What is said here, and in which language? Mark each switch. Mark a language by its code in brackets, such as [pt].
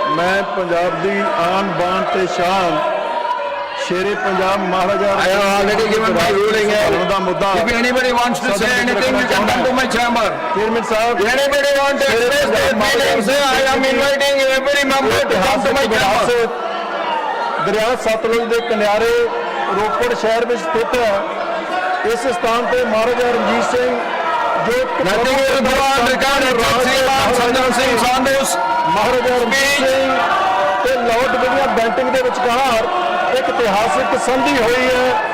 [pa] ਮੈਂ ਪੰਜਾਬ ਦੀ ਆਨ ਬਾਨ ਤੇ ਸ਼ਾਨ ਸ਼ੇਰੇ Punjab Maharaja [en] I have already given my ruling here. [pa] ਦਾ ਮੁੱਦਾ [en] If anybody wants to say anything, you can come to my chamber. [pa] Chairman Sahib [en] Anybody want to express their feelings, I am inviting every member to come to my chamber. [pa] ਦਰਿਆ ਸਤਲੁਜ ਦੇ ਕਿਨਾਰੇ ਰੋਪੜ ਸ਼ਹਿਰ ਵਿੱਚ ਸਥਿਤ ਹੈ। ਇਸ ਸਥਾਨ ਤੇ ਮਹਾਰਾਜਾ ਰਣਜੀਤ ਸਿੰਘ ਜੋ [en] Nothing will go on recorded from Shriman Satnam Singh Sandhu's [pa] Maharaja Ranjit Singh ਤੇ ਲਾਰਡ ਵਿਲੀਅਮ ਬੈਂਟਿੰਗ ਦੇ ਵਿਚਕਾਰ ਇੱਕ ਇਤਿਹਾਸਕ ਸੰਧੀ ਹੋਈ ਹੈ।